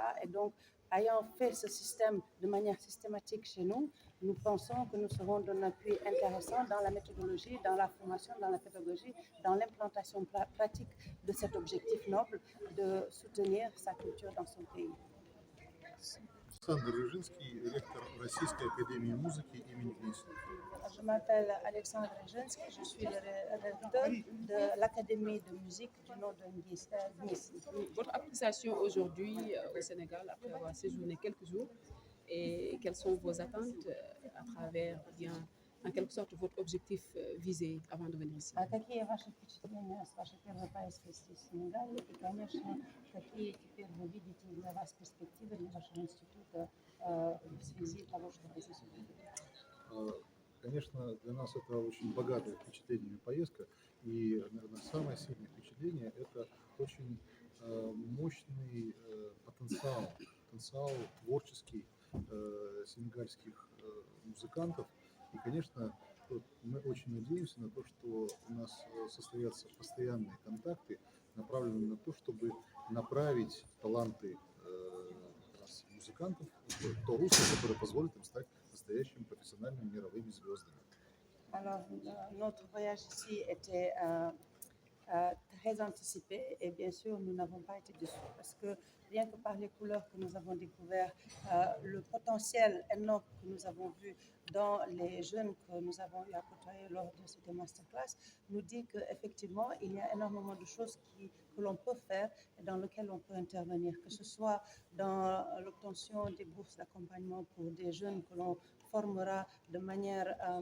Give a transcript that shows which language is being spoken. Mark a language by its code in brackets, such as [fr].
[fr] Et donc, ayant fait ce système de manière systématique chez nous, nous pensons que nous serons d'un appui intéressant dans la méthodologie, dans la formation, dans la pédagogie, dans l'implantation pratique de cet objectif noble de soutenir sa culture dans son pays. [ru] Александр Рыжинский, ректор Российской академии музыки имени Гнесина. [fr] Je m'appelle Alexandre Rejinski, je suis le recteur de l'Académie de musique du nom de Gnissi. Votre appréciation aujourd'hui au Sénégal, après avoir séjourné quelques jours, et quelles sont vos attentes à travers, bien, en quelque sorte, votre objectif visé avant de venir ici? [ru] Какие ваши впечатления с вашей первой поездкой в Сенегал? И, конечно, какие теперь вы видите для вас перспективы для вашего института в связи с того, что вы здесь увидели? Конечно, для нас это очень богатая впечатлениями поездка. И, наверное, самое сильное впечатление – это очень мощный потенциал творческий сенегальских музыкантов. И, конечно, мы очень надеемся на то, что у нас состоятся постоянные контакты направлены на то, чтобы направить таланты как раз музыкантов в то русло, которое позволит им стать настоящими профессиональными мировыми звездами. [fr] Alors, notre voyage ici était très anticipé et bien sûr, nous n'avons pas été déçus parce que rien que par les couleurs que nous avons découvert, le potentiel énorme que nous avons vu dans les jeunes que nous avons eu à côtoyer lors de cette masterclass nous dit qu'effectivement, il y a énormément de choses que l'on peut faire et dans lesquelles on peut intervenir, que ce soit dans l'obtention des bourses d'accompagnement pour des jeunes que l'on formera de manière